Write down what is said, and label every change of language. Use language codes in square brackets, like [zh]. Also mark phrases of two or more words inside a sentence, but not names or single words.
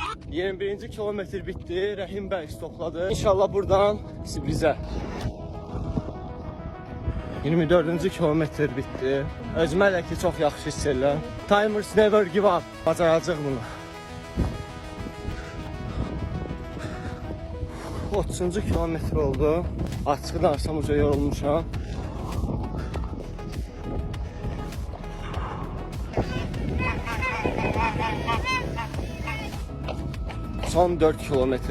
[az] 21-ci kilometr bitdi. Rəhim bəy stopladı. İnşallah buradan Sibrizə. 24-cü kilometr bitdi. Özümə elə ki çox yaxşı hiss edirəm. [en] Timers never give up. [az] Bacaracaq bunu. 30-cu kilometr oldu. Açığı darsam uca yorulmuşam. Son 4 kilometr.